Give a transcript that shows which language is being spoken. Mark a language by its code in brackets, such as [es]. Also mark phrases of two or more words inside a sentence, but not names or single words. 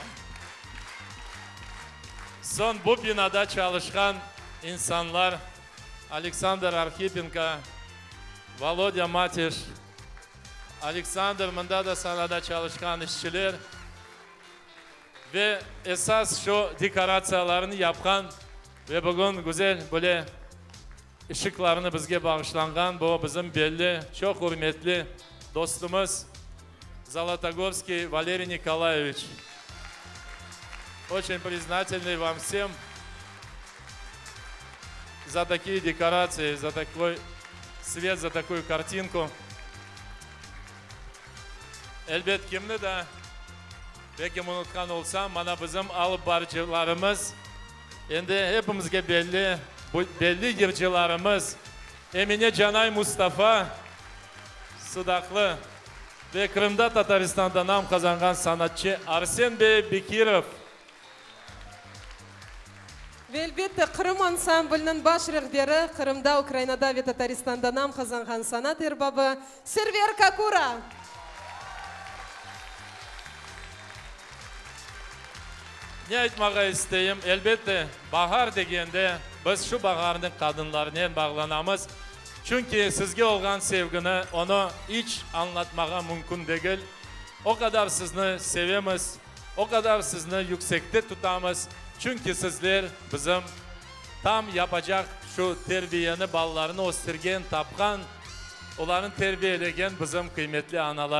[crh] Son bu binada çalışkan insanlar Alexander Arhipenko, Volodya Matish, Alexander mında da sanada çalışkan işçiler ve esas şu dekorasyonlarını yapan ve bugün güzel böyle ışıklarını bizge bağışlangan bu bizim belli çok hürmetli dostumuz Zolotogorskiy Валерий Николаевич. [ru] Очень признательный вам всем за такие декорации, за такой свет, за такую картинку. [crh] Elbet kimni de belki unutkan olsam, mana bizim alıp barcılarımız, endi hepimizge belli, bu belli gircilarımız, Emine Canay Mustafa, Sıdaklı ve Kırım'da Tataristan'da nam kazangan sanatçı Arsen Bey Bekirov. Ve elbette Kırım ansamblinin baş rehberi, Kırım'da, Ukrayna'da ve Tataristan'da nam kazangan sanat erbabı Server Kakura. Ne aytmağa isteyim? Elbette bahar degende biz şu baharın kadınlarına bağlanamız. Çünkü sizge olgan sevgini onu hiç anlatmağa mümkün değil. O kadar sizni sevemiz, o kadar sizni yüksekte tutamız. Çünkü sizler bizim tam yapacak şu terbiyeni ballarını ostirgen, tapkan, onların terbiyelegen bizim kıymetli analar.